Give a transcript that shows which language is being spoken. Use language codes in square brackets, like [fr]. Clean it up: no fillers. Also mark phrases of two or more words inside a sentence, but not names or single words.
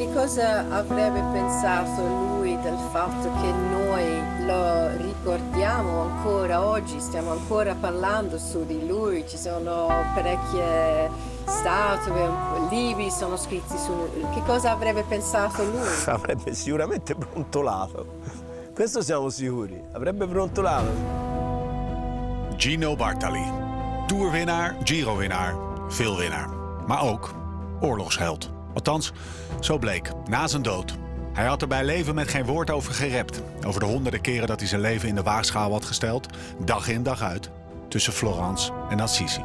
[it] cosa avrebbe pensato lui del fatto che noi lo ricordiamo ancora oggi, stiamo ancora parlando su di lui, ci sono parecchie statue, libri sono scritti su lui. Che cosa avrebbe pensato lui? Avrebbe sicuramente brontolato. Questo siamo sicuri. Avrebbe brontolato. Gino Bartali. [nl] Toerwinnaar, Giro-winnaar, veelwinnaar. Maar ook oorlogsheld. Althans, zo bleek, na zijn dood. Hij had er bij leven met geen woord over gerept. Over de honderden keren dat hij zijn leven in de waagschaal had gesteld. Dag in dag uit. Tussen Florence en Assisi.